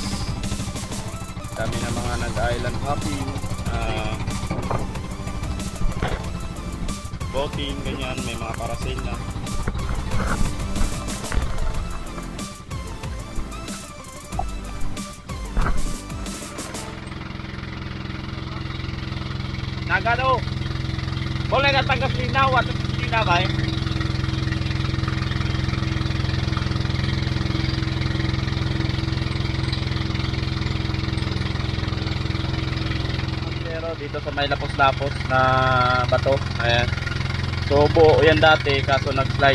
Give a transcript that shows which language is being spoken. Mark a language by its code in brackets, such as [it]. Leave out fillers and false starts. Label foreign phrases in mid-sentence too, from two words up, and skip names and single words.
[tl] Dami na mga nag- [en] island hopping, [tl] boating, ganyan, may mga parasail na. Nagano? [ms] Boleh datang ke sini nawat sini bay. [tl] Pero dito sa may lapos-lapos na bato, ayan. So buo yan dati kaso nag-slide.